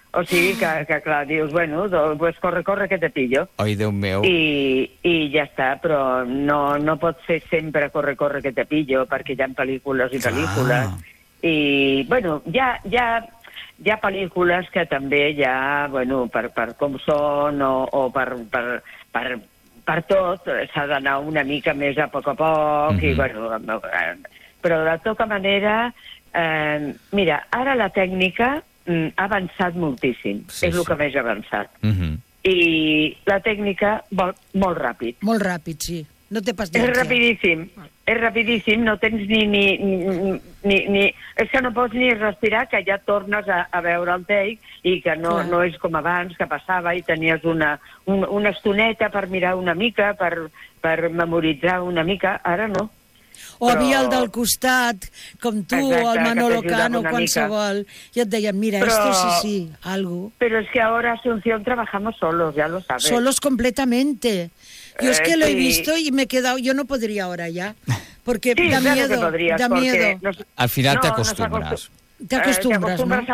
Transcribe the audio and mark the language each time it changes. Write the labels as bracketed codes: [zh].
[ca] O sigui que clar, dius, bueno, doncs [es] pues corre, que te pillo. [ca] Ai, Déu meu. I ja està, però no pot ser sempre [es] corre, que te pillo, [ca] perquè hi ha pel·lícules i pel·lícules. Ah. I, bueno, hi ha pel·lícules que també ja, bueno, per com són o per tot, s'ha d'anar una mica més a poc, i, bueno, però de tota manera, mira, ara la tècnica ha avançat moltíssim, sí, és el que més ha avançat. Uh-huh. I la tècnica vol molt ràpid. Molt ràpid, sí. No té pas d'aigua. És rapidíssim, no tens ni... És que no pots ni respirar, que ja tornes a veure el take i que no és com abans, que passava i tenies una estoneta per mirar una mica, per memoritzar una mica, ara no. O havia el del costat, com tu, exacte, o el Manolo Cano, qualsevol. Mica. I et deien, mira, però, [es] esto sí, algo. Pero es que ahora Asunción trabajamos solos, ya lo sabes. Solos completamente. Yo es que lo he visto y me he quedado... Yo no podría ahora ya, porque sí, da miedo. Claro podrías, da miedo. Al final te acostumbras. Te acostumbras, ¿no?